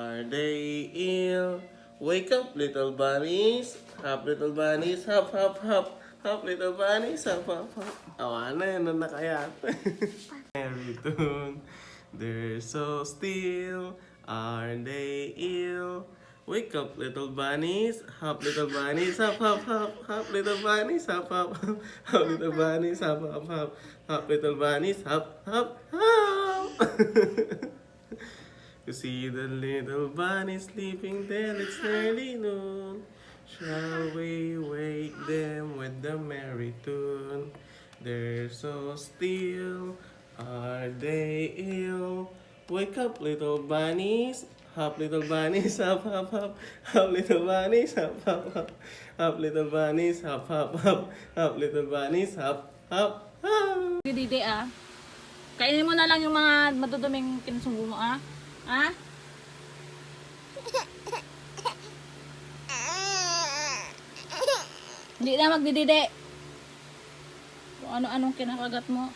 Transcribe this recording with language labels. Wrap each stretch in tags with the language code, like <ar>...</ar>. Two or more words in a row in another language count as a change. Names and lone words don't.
<en>they ill? Wake up, little bunnies. Hop, little bunnies. Hop, hop, hop. Hop, little bunnies. Hop, hop, hop.</en> <tl>Awa na, yan na kaya.</tl> <en>Merry tune. They're so still. Are they ill? Wake up, little bunnies. Hop, little bunnies. Hop, hop, hop. Hop, little bunnies. Hop, hop, hop. Hop, little bunnies. Hop, hop, hop. Hop, little bunnies. Hop, hop, hop. You see the little bunny sleeping there, it's nearly noon. Shall we wake them with the merry tune? They're so still, are they ill? Wake up, little bunnies. Hop, little bunnies, hop, hop, hop. Hop, little bunnies, hop, hop, hop. Hop, little bunnies, hop, hop, hop. Hop, little bunnies, hop, hop, hop.</en> <tl>Didi ah. Kainin mo na lang yung mga maduduming kinasubo mo ah. Ha? Hindi na magdidide. Kung ano-anong kinakagat mo.</tl>